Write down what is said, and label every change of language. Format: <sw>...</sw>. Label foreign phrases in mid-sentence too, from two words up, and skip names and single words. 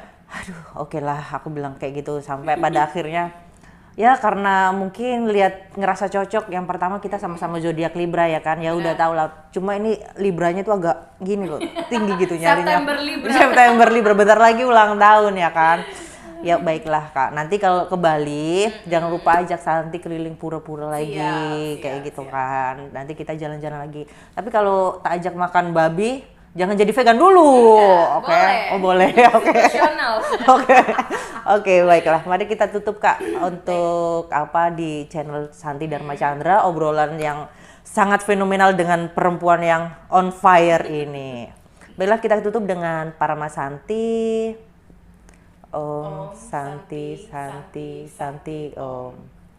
<id>aduh, oke lah, aku bilang kayak gitu. Sampai pada akhirnya ya karena mungkin ngerasa cocok. Yang pertama kita sama-sama zodiak Libra ya kan, ya udah tau lah. Cuma ini Libranya tuh agak gini loh, tinggi gitu nyarinya. September Libra. September Libra, bentar lagi ulang tahun ya kan. Ya baiklah Kak, nanti kalau ke Bali jangan lupa ajak Santi keliling pura-pura lagi, kayak gitu kan. Nanti kita jalan-jalan lagi. Tapi kalau tak ajak makan babi, jangan jadi vegan dulu, oke? Boleh. Oh boleh, oke. Situasional. Oke, oke, baiklah. Mari kita tutup Kak untuk apa di channel Santi Dharma Chandra, obrolan yang sangat fenomenal dengan perempuan yang</id> <en>on fire</en> <id>ini. Baiklah, kita tutup dengan Parama Santi.</id> <sa>Om Santi Santi Santi Om.</sa>